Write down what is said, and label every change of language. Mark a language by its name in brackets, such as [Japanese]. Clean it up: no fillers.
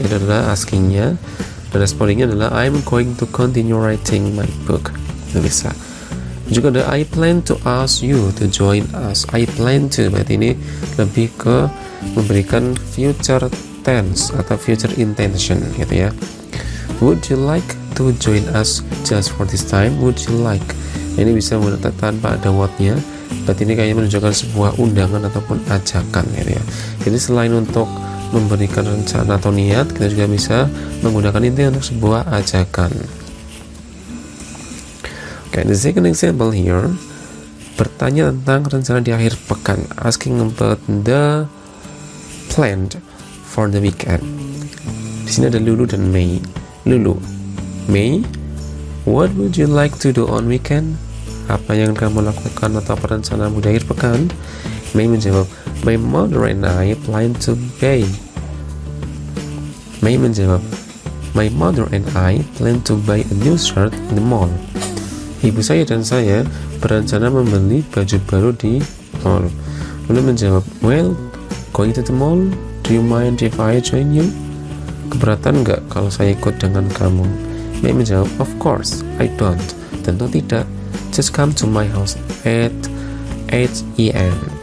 [Indonesian] Itu adalah askingnya, dan respondingnya adalah [English] I'm going to continue writing my book. [Indonesian] Itu bisa. Juga ada [English] I plan to ask you to join us. [Indonesian] I plan to, berarti ini lebih ke memberikan future tense atau future intention gitu ya. [English] Would you like to join us just for this time? Would you like? [Indonesian] Ini bisa menggunakan tanpa ada what-nya. Berarti ini kayaknya menunjukkan sebuah undangan ataupun ajakan gitu ya. Jadi selain untuk memberikan rencana atau niat, kita juga bisa menggunakan ini untuk sebuah ajakan. [English] Okay, the second example here, [Indonesian] bertanya tentang rencana di akhir pekan, [English] asking about the plan for the weekend. [Indonesian] Di sini ada Lulu dan Mei. [English] Lulu, Mei, what would you like to do on weekend? [Indonesian] Apa yang kamu lakukan atau rencanamu di akhir pekan? Mei menjawab, [English] my mother and I plan to buy. [Indonesian] Mei menjawab, [English] my mother and I plan to buy a new shirt in the mall. [Indonesian] Ibu saya dan saya berencana membeli baju baru di mall. Lulu menjawab, [English] well, going to the mall, do you mind if I join you? [Indonesian] Keberatan nggak kalau saya ikut dengan kamu? Mei menjawab, [English] of course, I don't. [Indonesian] Tentu tidak. [English] Just come to my house at 8 AM.